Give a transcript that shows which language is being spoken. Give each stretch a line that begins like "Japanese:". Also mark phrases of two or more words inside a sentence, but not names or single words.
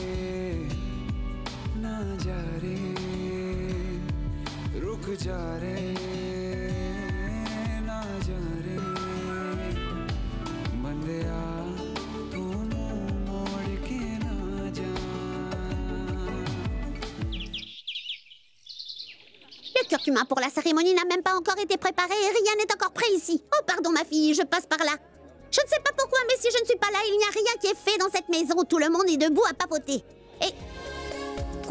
Hindi: ना जा रे रुक जा रे ना जा रे बंदिया तू मुंह मोड़ के ना जा।
French: Le curcuma pour la cérémonie n'a même pas encore été préparé et rien n'est encore prêt ici. Oh pardon ma fille, je passe par là. Je ne sais pas pourquoi, mais si je ne suis pas là, il n'y a rien qui est fait dans cette maison. Tout le monde est debout à papoter. Et... Quoi?